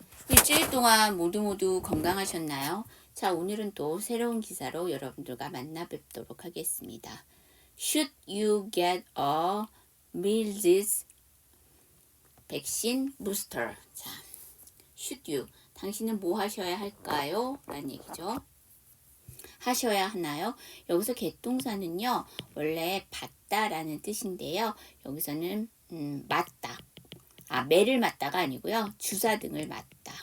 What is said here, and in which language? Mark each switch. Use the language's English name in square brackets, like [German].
[Korean] 일주일 동안 모두 건강하셨나요? 자, 오늘은 또 새로운 기사로 여러분들과 만나 뵙도록 하겠습니다. [English] Should you get a measles vaccine booster? 자, should you. [Korean] 당신은 뭐 하셔야 할까요? 라는 얘기죠. 하셔야 하나요? 여기서 개동사는요, 원래 받다라는 뜻인데요. 여기서는 맞다. 매를 맞다가 아니고요. 주사 등을 맞다.